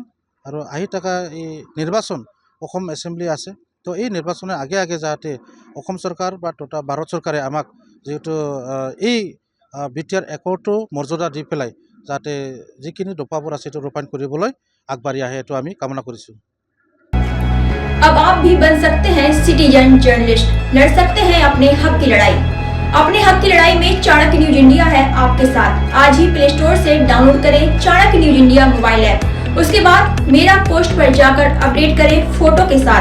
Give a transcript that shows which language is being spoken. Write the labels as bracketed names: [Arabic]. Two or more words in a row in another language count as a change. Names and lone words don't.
[Assamese] আৰু আহি থকা এই নিৰ্বাচন অসম এছেম্বলি আছে, তো এই নিৰ্বাচনৰ আগে আগে যাতে অসম চৰকাৰ বা তথা ভাৰত চৰকাৰে আমাক যিহেতু এই BTR একৰ্ডটো মৰ্যাদা দি পেলাই যাতে যিখিনি দফাবোৰ আছে সেইটো ৰূপায়ণ কৰিবলৈ আগবাঢ়ি আহে এইটো আমি কামনা কৰিছোঁ। [Hindi] अब आप भी बन सकते हैं [English] citizen journalist, [Hindi] लड़ सकते हैं अपने हक की लड़ाई। अपने हक की लड़ाई में चाणक्य न्यूज इंडिया है आपके साथ। आज ही प्ले स्टोर से डाउनलोड करें चाणक्य न्यूज इंडिया [English] mobile app. [Hindi] उसके बाद मेरा पोस्ट पर जाकर अपडेट करें फोटो के साथ।